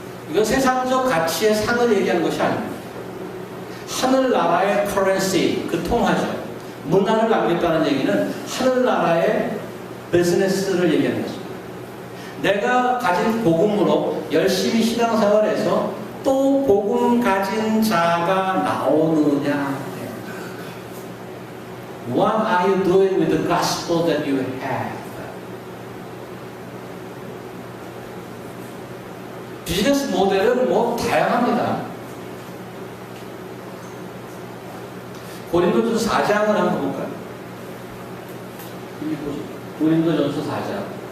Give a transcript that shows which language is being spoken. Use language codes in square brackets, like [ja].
[ko] 이건 세상적 가치의 상을 얘기하는 것이 아닙니다. 하늘나라의 커런시, 그 통화죠. 문화를 남겼다는 얘기는 하늘나라의 비즈니스를 얘기하는 것입니다. 내가 가진 복음으로 열심히 신앙생활해서 또 복음 가진 자가 나오느냐. [en] What are you doing with the gospel that you have? [ko] 비즈니스 모델은 뭐 다양합니다. 고린도전서 4장을 한번 볼까요? 고린도전서 4장.